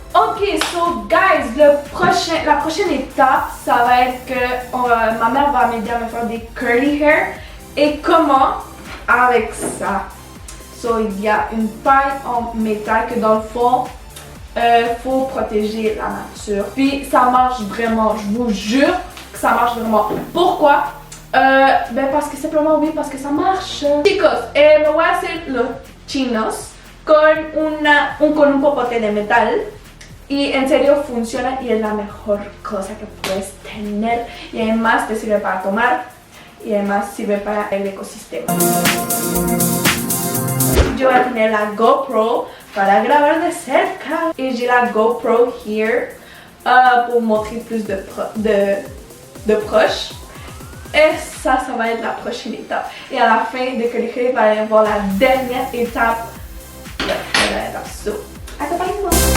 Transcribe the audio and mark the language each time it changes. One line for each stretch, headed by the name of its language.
French: Ok, so guys, la prochaine étape, ça va être que ma mère va m'aider à me faire des curly hair. Et comment? Avec ça. So, il y a une paille en métal que dans le fond, faut protéger la nature. Puis ça marche vraiment, je vous jure que ça marche vraiment. Pourquoi? Ben parce que simplement oui, parce que ça marche.
Spanish: Chicos, me voy a hacer los chinos con un popote de metal. Y en serio funciona y es la mejor cosa que puedes tener. Y además te sirve para tomar y además sirve para el ecosistema. Yo voy a tener la GoPro para grabar de cerca.
French: Et j'ai la GoPro here pour montrer plus de proches. Et ça va être la prochaine étape. Et à la fin de Curly Hair, il va y avoir la dernière étape. La dernière étape. So, accompagnez-moi.